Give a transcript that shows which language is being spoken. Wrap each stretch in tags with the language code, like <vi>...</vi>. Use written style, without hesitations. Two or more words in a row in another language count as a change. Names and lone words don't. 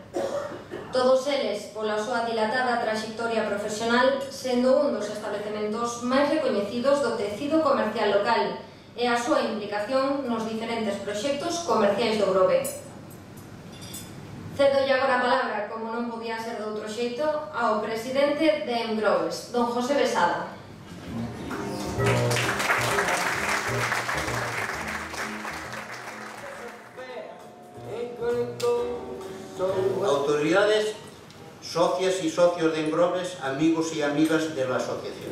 <gl>Todos eles, pola súa dilatada traxectoria profesional, sendo un dos establecementos máis recoñecidos do tecido comercial local e a súa implicación nos diferentes proxectos comerciais do Grove. Cedolle agora a palabra, como non podía ser de outro xeito, ao presidente de Engrobes, don José Besada.</gl> <es>Autoridades, socias y socios de Engrobes, amigos y amigas de la asociación.</es>